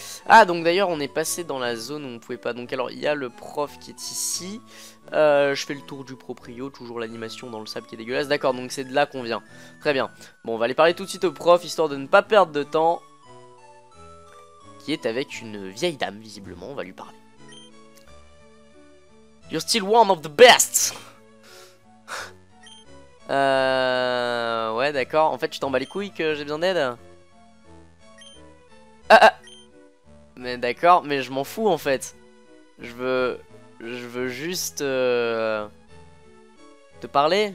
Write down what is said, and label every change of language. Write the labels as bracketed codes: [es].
[fr] Ah, donc d'ailleurs, on est passé dans la zone où on pouvait pas. Donc alors, il y a le prof qui est ici. Je fais le tour du proprio. Toujours l'animation dans le sable qui est dégueulasse. D'accord, donc c'est de là qu'on vient. Très bien. Bon, on va aller parler tout de suite au prof, histoire de ne pas perdre de temps. Qui est avec une vieille dame, visiblement. On va lui parler. [en] You're still one of the best. [fr] Ouais d'accord. En fait tu t'en bats les couilles que j'ai besoin d'aide. Mais d'accord, mais je m'en fous en fait. Je veux juste te parler.